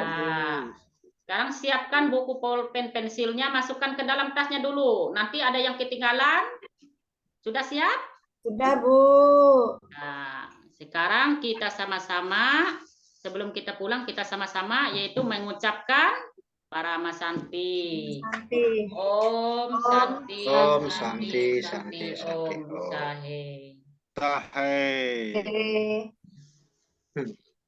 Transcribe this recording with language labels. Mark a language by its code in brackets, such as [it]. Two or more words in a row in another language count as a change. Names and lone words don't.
[id] Sekarang siapkan buku pulpen pensilnya, masukkan ke dalam tasnya dulu. Nanti ada yang ketinggalan. Sudah siap? Sudah, Bu. Nah, sekarang kita sama-sama, sebelum kita pulang, kita sama-sama yaitu mengucapkan Parama Santi. [sa] Santi. ॐ शान्ति, Om Santi, Santi, Santi, Santi, Om Om. Sahe. Tahe. [id] Oke.